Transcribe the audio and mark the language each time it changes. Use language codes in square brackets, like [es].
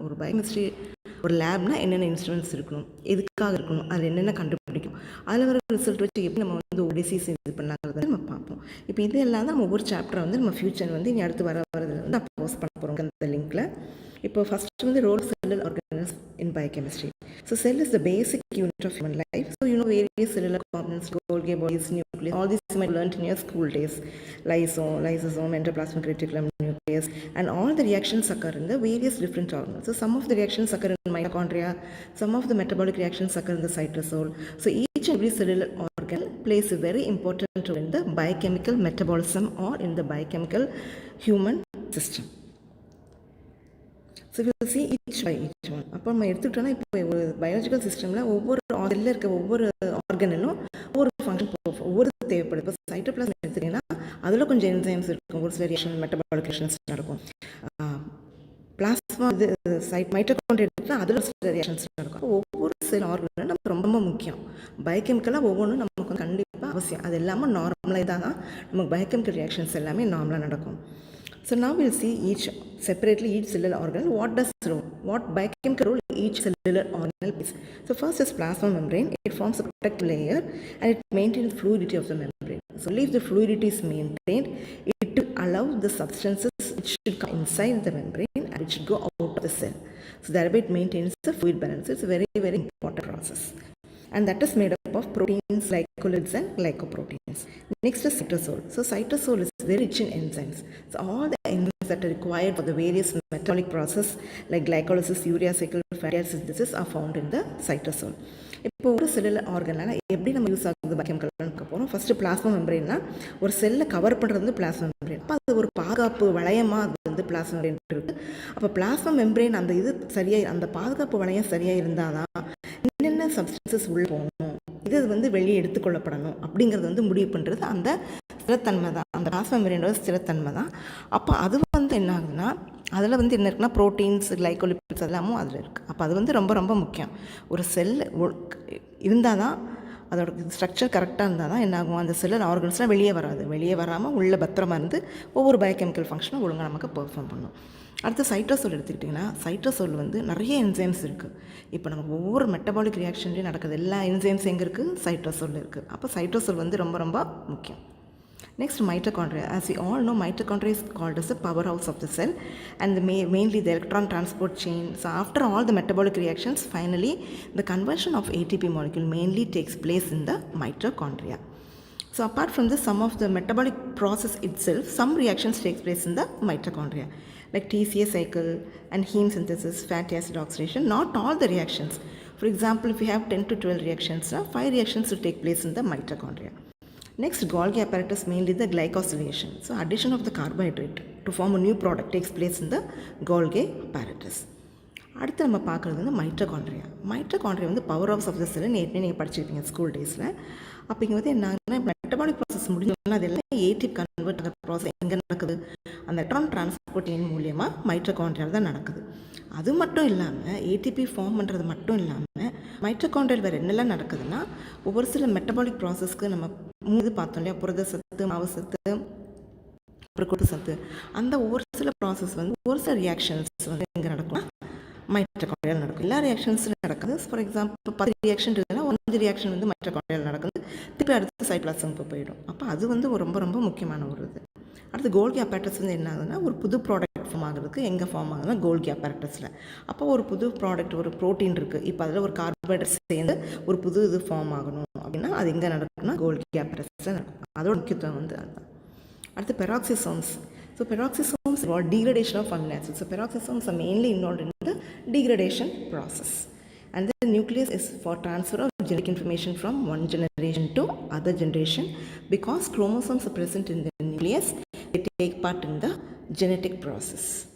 [ta] ஒரு பயோகெமிஸ்ட்ரி ஒரு லேப்னால் என்னென்ன இன்ஸ்ட்ருமெண்ட்ஸ் இருக்கணும், எதுக்காக இருக்கணும், அதில் என்னென்ன கண்டுபிடிக்கும், அதில் வர ரிசல்ட் வச்சு எப்படி நம்ம வந்து ஒரு டிசீஸ் இது பண்ணாங்கிறத நம்ம பார்ப்போம். இப்போ இதெல்லாம் தான் நம்ம ஒவ்வொரு சாப்டரை வந்து நம்ம ஃபியூச்சர் வந்து இனி அடுத்து வரதில் வந்து நான் போஸ்ட் பண்ண போகிறோம் அந்த லிங்க்கில். இப்போ ஃபஸ்ட்டு வந்து [en] Role cellular organism in biochemistry. So cell is the basic unit of human life. So you know various cellular components, Golgi bodies, nucleus, all these you might learned in your school days. Lysosome, endoplasmic reticulum, nucleus, and all the reactions occur in the various different organs. So some of the reactions occur in mitochondria, some of the metabolic reactions occur in the cytosol. So each and every cellular organ plays a very important role in the biochemical metabolism or in the biochemical human system. So will see each by each one. [ta] அப்போ நம்ம எடுத்துக்கிட்டோன்னா இப்போ ஒரு biological சிஸ்டமில் ஒவ்வொரு செல்லில் இருக்க ஒவ்வொரு ஆர்கனிலும் ஒவ்வொரு ஃபங்க்ஷன் ஒவ்வொரு தேவைப்படுது. இப்போ சைட்டோபிளாசம் எடுத்துக்கிட்டிங்கன்னா அதில் கொஞ்சம் என்சைம்ஸ் இருக்கும், ஒரு சில ரியாக்ஷன் மெட்டபாலிக் ரியாக்ஷன்ஸ் நடக்கும். பிளாஸ்மா இது மைட்டோகாண்ட்ரியா எடுத்துக்கிட்டா அதில் சில ரியாக்ஷன்ஸ் நடக்கும். ஒவ்வொரு செல் ஆர்கனும் நமக்கு ரொம்ப ரொம்ப முக்கியம். பயோகெமிக்கலாக ஒவ்வொன்றும் நமக்கு வந்து கண்டிப்பாக அவசியம். அது எல்லாமே நார்மலாக தான் நமக்கு பயோகெமிக்கல் ரியாக்ஷன்ஸ் எல்லாமே நார்மலாக நடக்கும். [en] So now we'll see each separately each cellular organelle. What biochemical role each cellular organelle plays. So first is plasma membrane. It forms a protective layer and it maintains fluidity of the membrane. So if the fluidity is maintained, it will allow the substances which should come inside the membrane and it should go out of the cell. So thereby it maintains the fluid balance. It's a very very important process. And that is made up of proteins, glycolides and glycoproteins. Next is cytosol. So cytosol is very rich in enzymes. So all the enzymes that are required for the various metabolic process like glycolysis, urea cycle, fatty acid synthesis are found in the cytosol. [ta] இப்போ ஒரு cellular ஆர்கனால் எப்படி நம்ம use ஆகுது பயோகெமிக்கல்னு போகிறோம். First plasma மெம்பரேன்னா ஒரு செல்லை cover பண்ணுறது வந்து பிளாஸ்மா மெம்பரேன். அப்போ அது ஒரு பாதுகாப்பு வளையமாக அது வந்து பிளாஸ்மா மெம்பரேன் இருக்குது. அப்போ பிளாஸ்மா மெம்பரேன் அந்த இது சரியாக அந்த பாதுகாப்பு வளையம் சரியாக இருந்தால் தான் என்னென்ன சப்ஸ்டன்சஸ் உள்ளே போகணும், இது வந்து வெளியே எடுத்துக்கொள்ளப்படணும் அப்படிங்கிறது வந்து முடிவு பண்ணுறது அந்த ஸ்திரத்தன்மை தான், அந்த பிளாஸ்மா மெம்பரேனோட ஸ்திரத்தன்மை தான். அப்போ அது வந்து என்ன ஆகுதுன்னா அதில் வந்து என்ன இருக்குன்னா ப்ரோட்டீன்ஸ், கிளைகோலிபிட்ஸ் எல்லாமும் அதில் இருக்குது. அப்போ அது வந்து ரொம்ப ரொம்ப முக்கியம். ஒரு செல் இருந்தால் தான் அதோட ஸ்ட்ரக்சர் கரெக்டாக இருந்தால் தான் என்ன ஆகும், அந்த செல்லுலர் ஆர்கன்ஸ்லாம் வெளியே வராது. வெளியே வராமல் உள்ளே பத்திரமா இருந்து ஒவ்வொரு பயோகெமிக்கல் ஃபங்க்ஷனும் ஒழுங்காக நமக்கு பெர்ஃபார்ம் பண்ணும். அடுத்து சைட்டோசோல் எடுத்துக்கிட்டிங்கன்னா சைட்டோசோல் வந்து நிறைய என்சைம்ஸ் இருக்குது. இப்போ நமக்கு ஒவ்வொரு மெட்டபாலிக் ரியாக்ஷன்லேயும் நடக்குது எல்லா என்சைம்ஸ் எங்கே இருக்குது, சைட்டோசோல் இருக்குது. அப்போ சைட்டோசோல் வந்து ரொம்ப ரொம்ப முக்கியம். [en] Next, mitochondria. As we all know, mitochondria is called as the powerhouse of the cell and mainly the electron transport chain. So after all the metabolic reactions, finally the conversion of ATP molecule mainly takes place in the mitochondria. So apart from this, some of the metabolic process itself, some reactions takes place in the mitochondria like TCA cycle and heme synthesis, fatty acid oxidation. Not all the reactions. For example, if you have 10 to 12 reactions, 5 reactions will take place in the mitochondria. Next, Golgi apparatus, mainly the glycosylation. So addition of the carbohydrate to form a new product takes place in the Golgi apparatus. [ta] அடுத்து நம்ம பார்க்குறது வந்து mitochondria வந்து power house of the செல். நேற்று நீங்கள் படிச்சிருப்பீங்க school டேஸில். அப்போ இங்கே வந்து என்ன மெட்டபாலிக் ப்ராசஸ் முடிஞ்சோம்னா அது எல்லாம் ஏடிபி கன்வெர்ட் ஆகிற ப்ராசஸ் எங்கே நடக்குது, அந்த எலக்ட்ரான் டிரான்ஸ்போர்ட் செயின் மூலியமாக மைட்டோகாண்ட்ரியா தான் நடக்குது. அது மட்டும் இல்லாமல் ஏடிபி ஃபார்ம் பண்ணுறது மட்டும் இல்லாமல் மைட்டோகாண்ட்ரியா வேறு என்னெல்லாம் நடக்குதுன்னா ஒவ்வொரு சில மெட்டபாலிக் ப்ராசஸ்க்கு நம்ம இது பார்த்தோம் இல்லையா, புரத சத்து, மாவு சத்து, அப்புறம் கொட்டு சத்து, அந்த ஒவ்வொரு சில ப்ராசஸ் வந்து ஒரு சில ரியாக்ஷன்ஸ் வந்து எங்கே நடக்கும், மைட்டோகாண்ட்ரியால் நடக்கும். எல்லா ரியாக்ஷன்ஸும் நடக்குது. ஃபார் எக்ஸாம்பிள் 10 ரியாக்ஷன் இருக்குதுன்னா 5 ரியாக்ஷன் வந்து மைட்டோகாண்ட்ரியால் நடக்குது, திருப்பி அடுத்து சைட்டோபிளாசம்க்கு போயிடும். அப்போ அது வந்து ரொம்ப ரொம்ப முக்கியமான ஒரு இது. அடுத்து கோல்கி அப்பேரட்டஸ் வந்து என்ன ஆகுதுன்னா ஒரு புது ப்ராடக்ட் ஃபார்ம் ஆகுறதுக்கு எங்கே ஃபார்ம் ஆகுதுன்னா கோல்கி அப்பேரட்டஸில். அப்போ ஒரு புது ப்ராடக்ட், ஒரு ப்ரோட்டீன் இருக்குது, இப்போ அதில் ஒரு கார்போஹைட்ரேட் சேர்ந்து ஒரு புது இது ஃபார்ம் ஆகணும் அப்படின்னா அது எங்கே நடக்குதுன்னா கோல்கி அப்பேரட்டஸில் நடக்கும். அதோட முக்கியத்துவம் வந்து அதுதான். அடுத்து பெராக்சிசோம்ஸ். [en] So peroxisomes involve degradation of amino acids. So peroxisomes are mainly involved in the degradation process. And the nucleus is for transfer of genetic information from one generation to other generation. Because chromosomes are present in the nucleus, they take part in the genetic process.